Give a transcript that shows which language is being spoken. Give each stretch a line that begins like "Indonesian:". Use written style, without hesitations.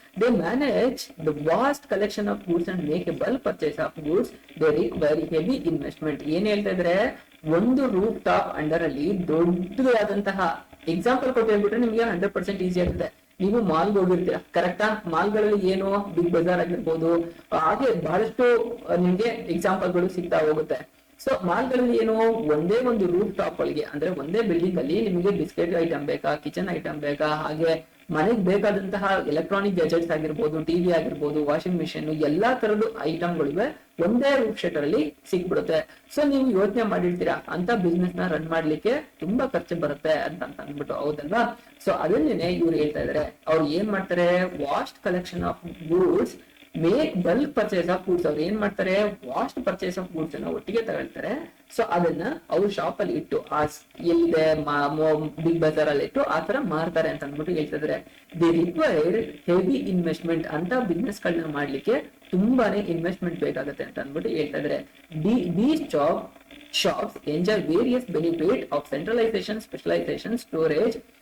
English: They manage the vast collection of goods and make a bulk purchase of goods. They require heavy investment.
Kannada: ಏನ್ ಹೇಳ್ತಾ ಇದ್ರೆ, ಒಂದು roof top under ಅಲ್ಲಿ ದೊಡ್ಡದಾದಂತಹ example ಕೊಟ್ಟು ಹೇಳ್ಬಿಟ್ರೆ ನಿಮ್ಗೆ 100% ಈಸಿ ಆಗುತ್ತೆ. ನೀವು ಮಾಲ್ಗೆ ಹೋಗಿರ್ತೀರಾ, ಕರೆಕ್ಟಾ? ಮಾಲ್ಗಳಲ್ಲಿ ಏನು ಬಿಗ್ ಬಜಾರ್ ಆಗಿರ್ಬೋದು, ಹಾಗೆ ಬಹಳಷ್ಟು ನಿಮ್ಗೆ ಎಕ್ಸಾಂಪಲ್ಗಳು ಸಿಗ್ತಾ ಹೋಗುತ್ತೆ. ಸೊ ಮಾಲ್ಗಳಲ್ಲಿ ಏನು, ಒಂದೇ ಒಂದು ರೂಫ್ ಟಾಪ್ ಒಳಗೆ ಅಂದ್ರೆ ಒಂದೇ ಬಿಲ್ಡಿಂಗ್ ಅಲ್ಲಿ ನಿಮಗೆ ಬಿಸ್ಕೆಟ್ ಐಟಮ್ ಬೇಕಾ, ಕಿಚನ್ ಐಟಮ್ ಬೇಕಾ, ಹಾಗೆ ಮನೆಗೆ ಬೇಕಾದಂತಹ ಎಲೆಕ್ಟ್ರಾನಿಕ್ ಗ್ಯಾಜೆಟ್ಸ್ ಆಗಿರ್ಬೋದು, ಟಿವಿ ಆಗಿರ್ಬೋದು, ವಾಷಿಂಗ್ ಮಿಷಿನ್, ಎಲ್ಲಾ ತರದ್ದು ಐಟಮ್ಗಳಿವೆ ಒಂದೇ ರೂಫ್ ಶೆಟರ್ ಅಲ್ಲಿ ಸಿಕ್ಬಿಡುತ್ತೆ. ಸೊ ನೀವು ಯೋಚನೆ ಮಾಡಿರ್ತೀರಾ, ಅಂತ ಬಿಸ್ನೆಸ್ ನ ರನ್ ಮಾಡ್ಲಿಕ್ಕೆ ತುಂಬಾ ಖರ್ಚು ಬರುತ್ತೆ ಅಂತ ಅಂದ್ಬಿಟ್ಟು, ಹೌದಲ್ವಾ? ಸೊ ಅದನ್ನೇ ಇವ್ರು ಹೇಳ್ತಾ ಇದಾರೆ. ಅವ್ರು ಏನ್ ಮಾಡ್ತಾರೆ,
English: vast collection of goods
Kannada: make bulk purchase of goods. ಅವ್ರು ಏನ್ ಮಾಡ್ತಾರೆ, ವಾಸ್ಟ್ ಪರ್ಚೇಸ್ ಆಫ್ ಗೂಡ್ಸ್ ಅನ್ನ ಒಟ್ಟಿಗೆ ತಗೊಳ್ತಾರೆ. ಸೊ ಅದನ್ನ ಅವ್ರ ಶಾಪ್ ಅಲ್ಲಿ ಇಟ್ಟು, ಎಲ್ಲಿದೆ ಬಿಗ್ ಬಜಾರ್ ಅಲ್ಲಿ ಇಟ್ಟು ಆ ತರ ಮಾರ್ತಾರೆ ಅಂತ ಅಂದ್ಬಿಟ್ಟು ಹೇಳ್ತಿದ್ರೆ.
English: The required heavy investment.
Kannada: ಅಂತ ಬಿಸ್ನೆಸ್ ಗಳನ್ನ ಮಾಡ್ಲಿಕ್ಕೆ ತುಂಬಾನೇ ಇನ್ವೆಸ್ಟ್ಮೆಂಟ್ ಬೇಕಾಗುತ್ತೆ ಅಂತ ಅಂದ್ಬಿಟ್ಟು ಹೇಳ್ತಾ ಇದ್ರೆ.
English: These shops enjoy various benefit of centralization, specialization, storage.